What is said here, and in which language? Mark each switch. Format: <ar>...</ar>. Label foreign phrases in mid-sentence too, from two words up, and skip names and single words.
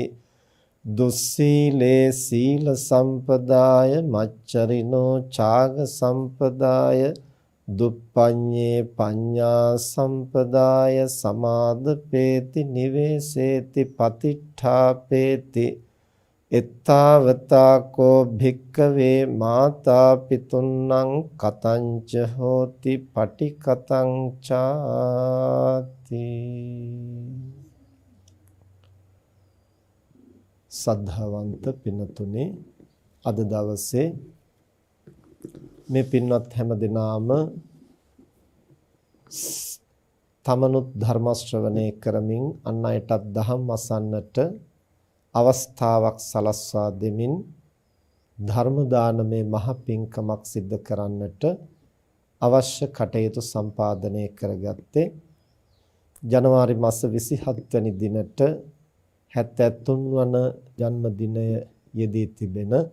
<pi>දුස්සීලේ සීල සම්පදාය මච්චරිනෝ ඡාග සම්පදාය දුප්පඤ්ඤේ පඤ්ඤා සම්පදාය සමාදපේති නිවේසේති පතිට්ඨාපේති එත්තාවතා කෝ භික්ඛවේ මාතා පිතුන්නං කතංච හෝති පටිකතං චාති.</pi> <si>සද්ධාවන්ත පින්තුනි, අද දවසේ මේ පින්වත් හැම දිනාම තමනුත් ධර්ම ශ්‍රවණය කරමින් අන් අයටත් දහම් අසන්නට අවස්ථාවක් සලස්වා දෙමින් ධර්ම දානමේ මහ පිංකමක් සිද්ධ කරන්නට අවශ්‍ය කටයුතු සම්පාදනය කරගත්තේ ජනවාරි මාස 27 වෙනි දිනට 73 වන ජන්මදිනය යෙදී තිබෙන</si>